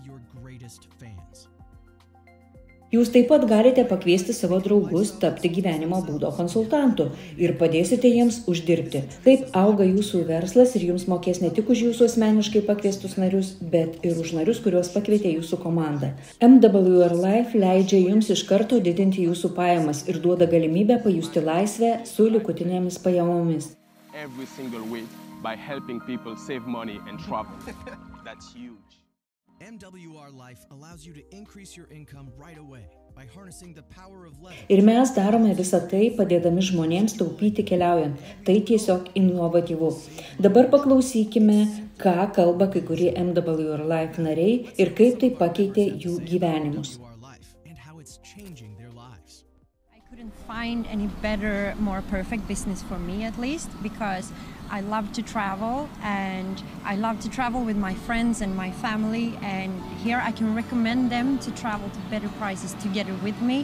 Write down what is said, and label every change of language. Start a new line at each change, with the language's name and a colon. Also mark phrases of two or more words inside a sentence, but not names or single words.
Lithuanian: Jūs taip pat galite pakviesti savo draugus tapti gyvenimo būdo konsultantu ir padėsite jiems uždirbti. Taip auga jūsų verslas ir jums mokės ne tik už jūsų asmeniškai pakviestus narius, bet ir už narius, kuriuos pakvietė jūsų komanda. MWR Life leidžia jums iš karto didinti jūsų pajamas ir duoda galimybę pajusti laisvę su likutinėmis pajamomis.
English: Every single week by helping people save money and travel. That's huge. MWR Life allows you to increase your income right away by harnessing the power of leverage.
Lithuanian: Ir mes darome visą tai, padėdami žmonėms taupyti keliaujant. Tai tiesiog inovatyvu. Dabar paklausykime, ką kalba kai kurie MWR Life nariai ir kaip tai pakeitė jų gyvenimus.
English: I couldn't find any better, more perfect business for me at least, because I love to travel and I love to travel with my friends and my family, and here I can recommend them to travel to better prices together with me.